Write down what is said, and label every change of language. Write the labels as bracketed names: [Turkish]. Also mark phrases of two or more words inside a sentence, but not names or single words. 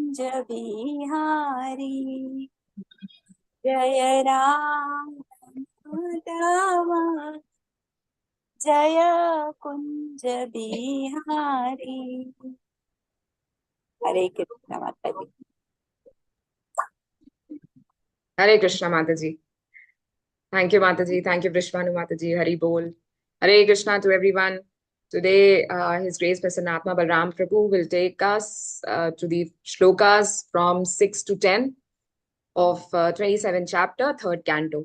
[Hindi] कुंज बिहारी जय राम दामा जय कुंज बिहारी। हरे कृष्ण माता जी। [English] Hare Krishna Mataji. Thank you Mataji. Thank you Vrishvanu Mataji. Hari Bol. Hare Krishna to everyone. Today His Grace Prasanatma Balram Prabhu will take us to the shlokas from 6 to 10 of 27 chapter, 3rd canto.